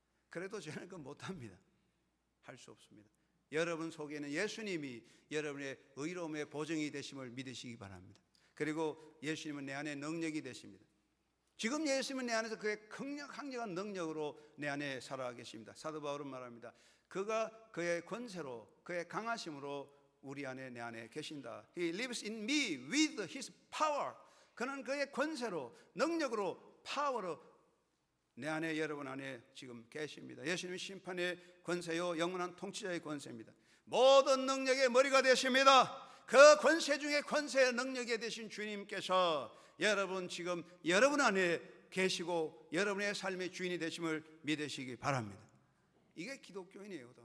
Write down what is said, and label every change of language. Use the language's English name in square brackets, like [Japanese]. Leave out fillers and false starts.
[Korean] 그래도 저는 그거 못합니다. 할 수 없습니다. 여러분 속에는 예수님이 여러분의 의로움의 보증이 되심을 믿으시기 바랍니다. 그리고 예수님은 내 안에 능력이 되십니다. 지금 예수님은 내 안에서 그의 강력한 능력으로 내 안에 살아 계십니다. 사도 바울은 말합니다. 그가 그의 권세로, 그의 강하심으로 우리 안에, 내 안에 계신다. [English] He lives in me with his power. [Korean] 그는 그의 권세로, 능력으로, 파워로 내 안에, 여러분 안에 지금 계십니다. 예수님은 심판의 권세요, 영원한 통치자의 권세입니다. 모든 능력의 머리가 되십니다. 그 권세 중에 권세의 능력이 되신 주님께서 여러분 지금 여러분 안에 계시고 여러분의 삶의 주인이 되심을 믿으시기 바랍니다. 이게 기독교인이에요.